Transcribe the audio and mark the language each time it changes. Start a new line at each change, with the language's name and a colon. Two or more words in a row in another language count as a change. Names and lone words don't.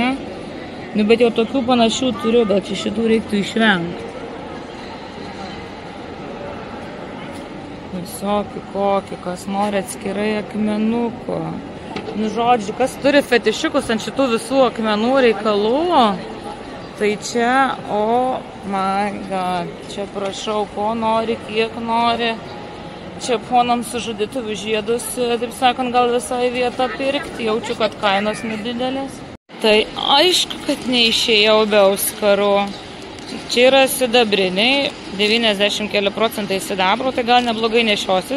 Lithuanian: Nu, bet jau tokių panašių turiu, gal čia šitų reiktų išvengti. Visokių kokį, kas nori atskirai akmenuko. Nu, žodžiu, kas turi fetišiukus ant šitų visų akmenų reikalų, tai čia,
English: oh my god,
Lithuanian: čia prašau, ko nori, kiek nori. Čia ponams sužadėtuvių žiedus, taip sakant, gal visai vietą pirkti, jaučiu, kad kainos nedidelės. Tai aišku, kad neišėjau be auskarų. Čia yra sidabriniai, 90 keli procentai sidabro, tai gal neblogai nešiosis.